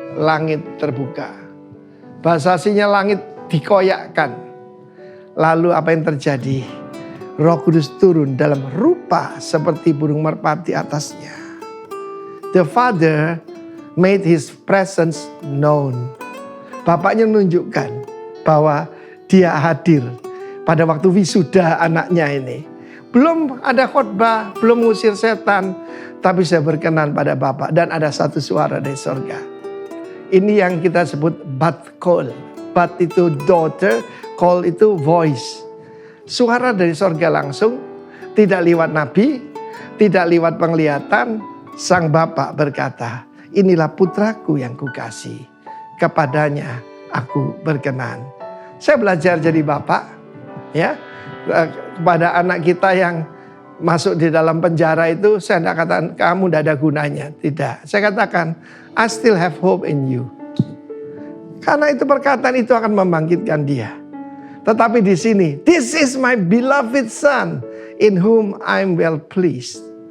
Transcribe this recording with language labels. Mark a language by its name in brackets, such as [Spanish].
[Indonesian] Langit terbuka. Bahasa aslinya langit dikoyakkan. Lalu apa yang terjadi? Roh Kudus turun dalam rupa seperti burung merpati atasnya. [English] The Father made His presence known. [Indonesian] Bapaknya menunjukkan bahwa dia hadir pada waktu wisuda anaknya ini. Belum ada khotbah, belum mengusir setan. Tapi saya berkenan pada Bapak. Dan ada satu suara dari sorga. Ini yang kita sebut bat call. Bat itu daughter, call itu voice. Suara dari sorga langsung. Tidak lewat nabi, tidak lewat penglihatan. Sang Bapak berkata, inilah putraku yang kukasih. Kepadanya aku berkenan. Saya belajar jadi bapak ya. Kepada anak kita yang masuk di dalam penjara itu saya tidak katakan kamu tidak ada gunanya. Tidak. Saya katakan [English] I still have hope in you. [Indonesian] Karena itu perkataan itu akan membangkitkan dia. Tetapi di sini, [English] this is my beloved son in whom I'm well pleased.